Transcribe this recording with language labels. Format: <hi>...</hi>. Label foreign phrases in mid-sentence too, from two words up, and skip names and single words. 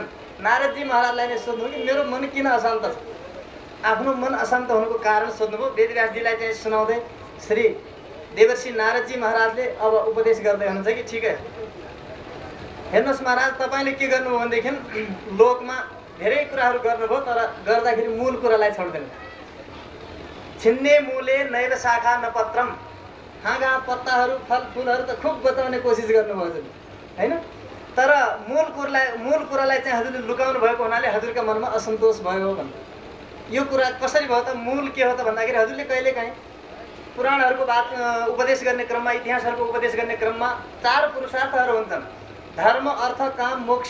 <ne>नारदजी महाराजलाई नै सोध्नु कि मेरो मन किन अशान्त छ, आफ्नो मन अशान्त हुनुको कारण सोध्नुभयो। वेदव्यासजीलाई चाहिँ सुनाउँदै श्री देवर्षि नारदजी महाराजले अब उपदेश गर्दै हुनुहुन्छ कि ठिकै हेर्नुहोस् महाराज, तपाईँले के गर्नुभयो भनेदेखि लोकमा धेरै कुराहरू गर्नुभयो, तर गर्दाखेरि मूल कुरालाई छोड्दैन।</ne> <sa>छिन्ने मूले नैव शाखा न पत्रम।</sa> <ne>हाँगा पत्ताहरू फलफुलहरू त खुब बचाउने कोसिस गर्नुभयो हजुरले, होइन? तर मूल कुरालाई चाहिँ हजुरले लुकाउनु भएको हुनाले हजुरका मनमा असन्तोष भयो भन्नु। यो कुरा कसरी भयो त? मूल के हो त भन्दाखेरि हजुरले कहिलेकाहीँ पुराणहरूको बात उपदेश गर्ने क्रममा, इतिहासहरूको उपदेश गर्ने क्रममा 4 पुरुषार्थहरू हुन्छन्, धर्म अर्थ काम मोक्ष।</ne>